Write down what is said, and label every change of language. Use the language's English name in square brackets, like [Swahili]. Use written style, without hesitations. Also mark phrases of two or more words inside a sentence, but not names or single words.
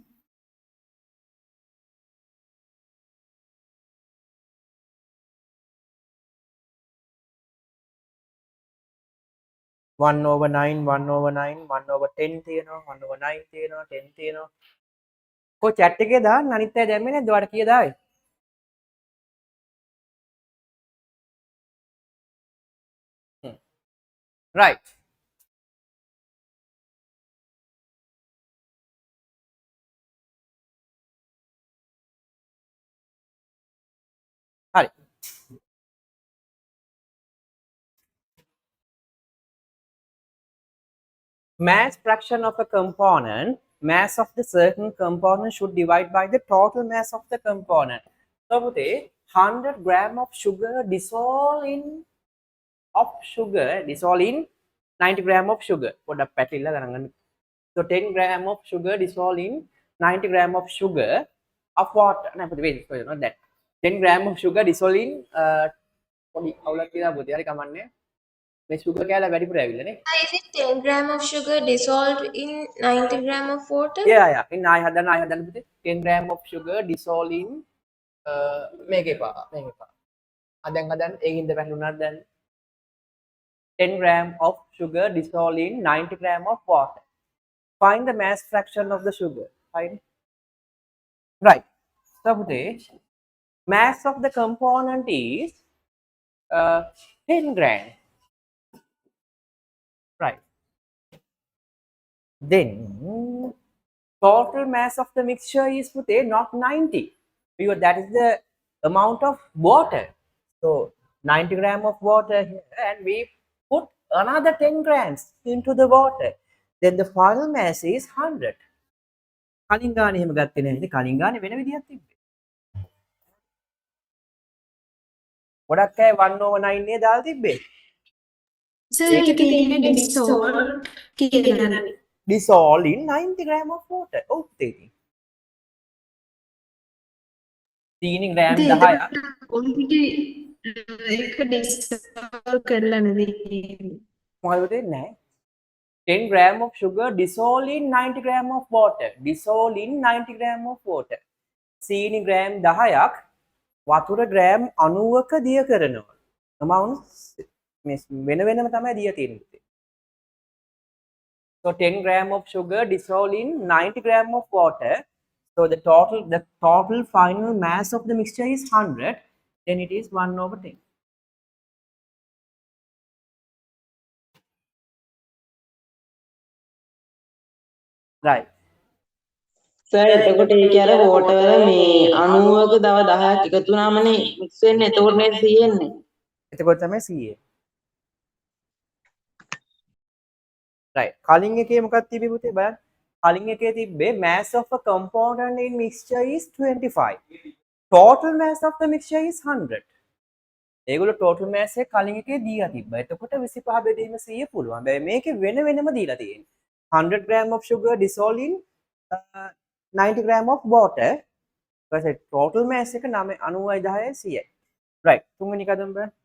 [English] one over 9, 1 over 9, 1 over 10 තියෙනවා, 1 over 9 තියෙනවා, 10 තියෙනවා. [Sinhala] කො chat එකේ දාන්න අනිත් අය දැම්මේ නැද්ද? ඔයාලට කීයද ආවේ? [English] right. [Sinhala] හරි. [English] mass fraction of a component, mass of the certain component should divide by the total mass of the component. So පුතේ 100 gram of sugar dissolve in 90 gram of sugar. [Sinhala] පොඩ්ඩක් පැටලිලා ගණන් ගන්න. [English] So 10 gram of sugar dissolve in 90 gram of sugar of water. [Sinhala] නෑ පුතේ [English] wait, sorry, not that. 10 gram of sugar dissolve in [Sinhala] පොඩි අවුලක් කියලා පුතේ. හරි කමන්නේ. මේ sugar කැල වැඩිපුර ඇවිල්ලා නේ. [English] Is it 10 gram of sugar dissolved in 90 gram of water? Yeah. [Sinhala] ඉන්න ආයෙ හදන්න පුතේ. [English] 10 gram of sugar dissolve in [Sinhala] මේක එපා. දැන් හදන්න ඒකින්ද පැටලුණාද දැන් [English] 10 gram of sugar dissolved in 90 gram of water. Find the mass fraction of the sugar. Fine. Right. So today, mass of the component is 10 gram. Right. Then total mass of the mixture is today not 90 because that is the amount of water. So 90 gram of water here, and we put another 10 grams into the water. Then the final mass is 100. [Sinhala] කලින් ගානේ එහෙම ගත්තේ නැහැ. කලින් ගානේ වෙන විදිහක් තිබ්බේ. ගොඩක් අය 1 over 9 නේ දාලා තිබ්බේ. සර් ඒකේ තියෙන dissolve කියලා. [English] Dissolve in 90 gram of water. [Sinhala] ඔව් තේරෙයි. 3 gram 10ක්. ඒක dissolve කරලා නෙවෙයි. මොකද දෙන්නේ නැහැ. [English] 10 gram of sugar dissolved in 90 gram of water. Dissolved in 90 gram of water. [Sinhala] සීනි ග්‍රෑම් 10ක් වතුර ග්‍රෑම් 90ක දිය කරනවා. amount වෙන වෙනම තමයි දිය තියෙන්නේ. [English] So 10 gram of sugar dissolved in 90 gram of water. So the total final mass of the mixture is 100. Then it is 1/10. Right. [Sinhala] සර් එතකොට ඒකේ අර වෝටර් වල මේ 90ක තව 10ක් එකතු වුණාමනේ මික්ස් වෙන්නේ. එතකොට නේද තියෙන්නේ. එතකොට තමයි CA. right. කලින් එකේ මොකක්ද තිබ්බේ පුතේ බලන්න. කලින් එකේ තිබ්බේ [English] mass of a component in mixture is 25. Total mass of the mixture is 100. [Sinhala] ඒගොල්ලෝ [English] total mass [Sinhala] එක කලින් එකේ දීලා තිබ්බා. එතකොට 25 බෙදීම 100 පුළුවන්. හැබැයි මේකේ වෙන වෙනම දීලා තියෙන්නේ. [English] 100 gram of sugar dissolved in 90 gram of water. [Sinhala] ඊපස්සේ [English] total mass [Sinhala] එක 90යි 10යි 100යි. right. තුන්වෙනි කදම බලන්න.